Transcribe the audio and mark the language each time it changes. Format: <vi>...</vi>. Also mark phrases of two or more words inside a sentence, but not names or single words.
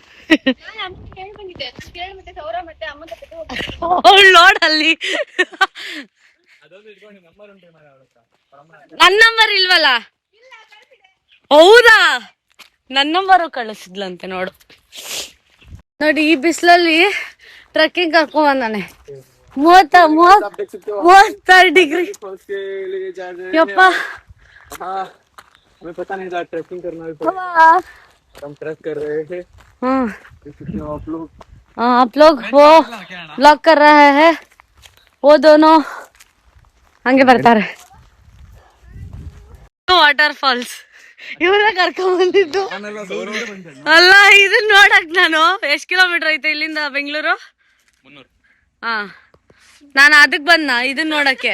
<kn>ನೋಡಲ್ಲಿ ನನ್ ನಂಬರ್ ಇಲ್ವಲ್ಲ? ಹೌದಾ, ನನ್ ನಂಬರು ಕಳಿಸಿದ್ಲಂತೆ ನೋಡು. ನೋಡಿ ಈ ಬಿಸಿಲಲ್ಲಿ ಟ್ರೆಕ್ಕಿಂಗ್ ಕರ್ಕೊಂಡ್ ಬಂದಾನೆ. 36 ಡಿಗ್ರಿ. ಯಪ್ಪ</kn> <hi>हमें पता नहीं था ट्रैकिंग करना है, हम ट्रैक कर रहे थे। आप लोग वो ब्लॉग कर रहे हैं, वो दोनों</hi> <kn>ಹಂಗೆ ಬರ್ತಾರೆ.</kn> <en>water falls</en> <kn>ಇವ್ರ ಕರ್ಕೊಂಡ್ ಬಂದಿದ್ದು ಅಲ್ಲ, ಇದನ್ನ ನೋಡಕ್. ನಾನು ಎಷ್ಟ್ ಕಿಲೋಮೀಟರ್ ಐತೆ ಇಲ್ಲಿಂದ ಬೆಂಗಳೂರು? 300. ಹಾ, ನಾನು ಅದಕ್ ಬಂದ ಇದನ್ನ ನೋಡಕ್ಕೆ.</kn>